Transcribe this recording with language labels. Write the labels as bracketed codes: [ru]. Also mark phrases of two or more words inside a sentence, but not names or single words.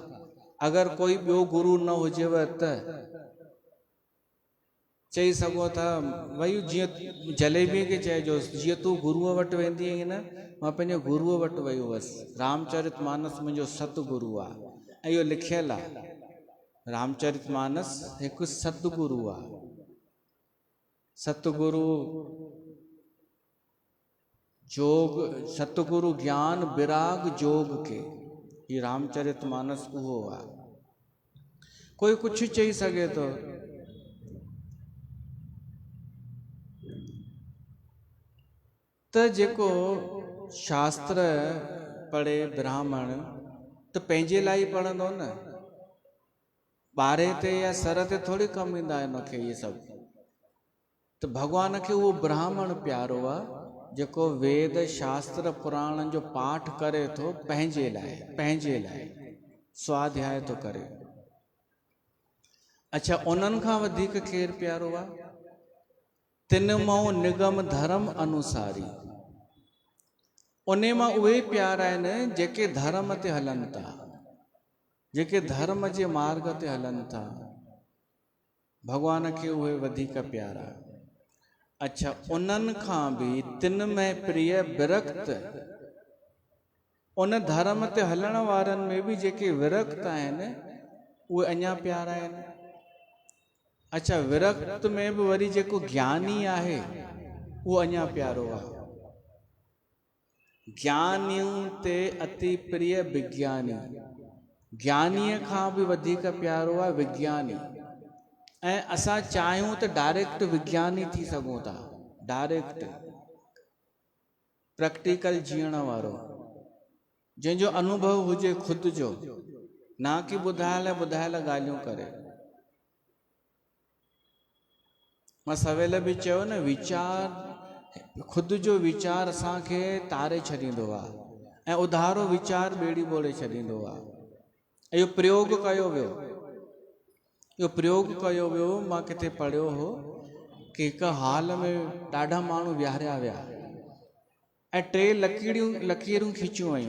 [sd] अगरि कोई ॿियो गुरु न हुजेव त चई सघो था भई जीअं जलेबीअ खे चइजो जीअं तूं गुरूअ वटि वेंदी आहीं न, मां पंहिंजे गुरूअ वटि वियो हुअसि। रामचरित मानस मुंहिंजो सतगुरु आहे ऐं इहो लिखियलु आहे। रामचरित मानस हिकु सतगुरु आहे। सतगुरु जोग, [awa] सतगुरु ज्ञान विराग जोग के, [sd] ये रामचरित मानस उहो आहे। कोई कुछ चई सघे तो, त जेको शास्त्र पढ़े ब्राह्मण त पंहिंजे लाइ पढ़ंदो न, ॿारे ते या सर ते थोड़ी कम ईंदा आहिनि उनखे ये सभु। त भॻवान खे उहो ब्राह्मण प्यारो आहे जेको वेद शास्त्र पुराणनि जो पाठ करे थो पंहिंजे लाइ स्वाध्याय थो करे। अच्छा, उन्हनि खां वधीक केरु प्यारो आहे? [awa] तिन मां निगम धर्म अनुसारी, [sd] उन मां उहे प्यारा आहिनि जेके धर्म ते हलनि था, जेके धर्म जे मार्ग ते हलनि था। भॻवान खे उहे वधीक प्यारा। अच्छा, उन्हनि खां बि [awa] तिन में प्रिय विरक्त, [sd] उन धर्म ते हलण वारनि में बि जेके विरक्त आहिनि उहे अञा प्यारा आहिनि। अच्छा, विरक्त में बि वरी जेको ज्ञानी आहे उहो अञा प्यारो आहे। [awa] ज्ञानियों ते अति प्रिय विज्ञानी, [sd] ज्ञानीअ खां बि वधीक प्यारो आहे विज्ञानी। ऐं असां चाहियूं त डायरेक्ट विज्ञानी थी सघूं था, डायरेक्ट प्रैक्टिकल जीअण वारो, जंहिंजो अनुभव हुजे खुद जो, ना कि ॿुधायल ॻाल्हियूं करे। मां सवेल बि चयो न, वीचार खुद जो वीचार असांखे तारे छॾींदो आहे ऐं उधारो वीचार ॿेड़ी ॿोड़े छॾींदो आहे। इहो प्रयोग कयो वियो, मां किथे पढ़ियो हो कि हिकु हाल में ॾाढा माण्हू विहारिया विया ऐं 3 लकीरूं खिचियूं वयूं।